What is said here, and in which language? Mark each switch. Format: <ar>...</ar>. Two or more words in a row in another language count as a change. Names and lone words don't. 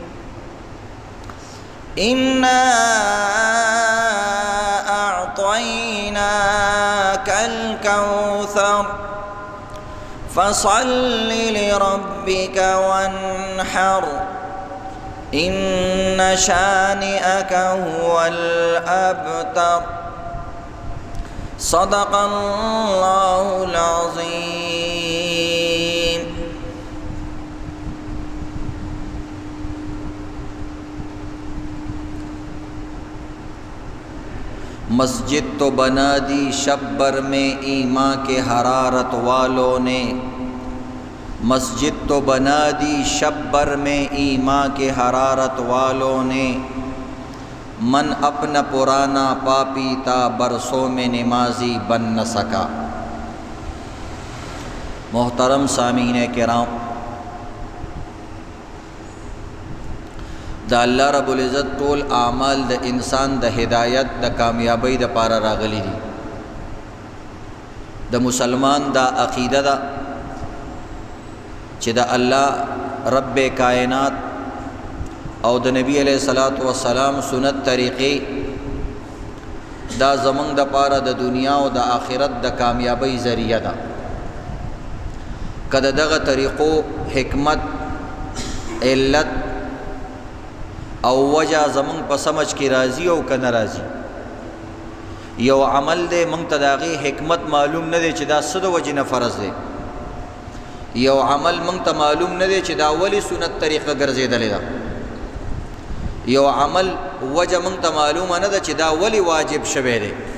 <ar>إنا أعطيناك الكوثر فصل لربك وانحر إن شانئك هو الأبتر. صدق الله العظيم.</ar> <ur>مسجد تو بنا دی شب بر میں ایمان کے حرارت والوں نے. مسجد تو بنا دی شب بر میں ایمان کے حرارت والوں نے. من اپنا پرانا پاپی تا برسوں میں نمازی بن نہ سکا.</ur> <ps>محترم سامعین کرام، دا</ps> <ar>اللہ رب العزت</ar> <ps>ټول اعمال د انسان د ہدایت د کامیابی د پاره راغلی دي. د مسلمان دا عقیده ده چې د الله رب کائنات او د نبی</ps> <ar>علیہ الصلوۃ والسلام</ar> <ps>سنت طریقې دا زمونږ د پاره د دنیا او د آخرت د کامیابی ذریعہ ده. کله دغه طریقو حکمت، علت او وجہ زمون په سمجھ کی راضی او کنه راضی. یو عمل دے مونږ ته داغي حکمت معلوم نه دی چې دا څه د وجې نه فرض دی. یو عمل مونږ ته معلوم نه دی چې دا ولی سنت طریقه ګرځېدلې ده. یو عمل وجہ مونږ ته معلومه نه ده چې دا ولی واجب شوی دی.</ps>